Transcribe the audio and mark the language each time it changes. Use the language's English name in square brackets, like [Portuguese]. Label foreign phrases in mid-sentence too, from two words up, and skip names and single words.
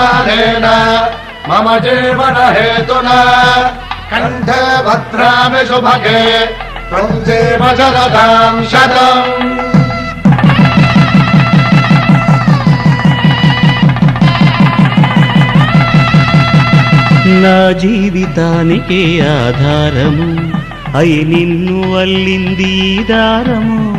[Sanskrit] सुखेन मम जीवन हेतुना कंठे भद्रामि शुभगे त्वं जीव शरदां शतम्। [Telugu] నా జీవితానికి ఆధారము అయి నిన్ను అల్లింది ఈ దారము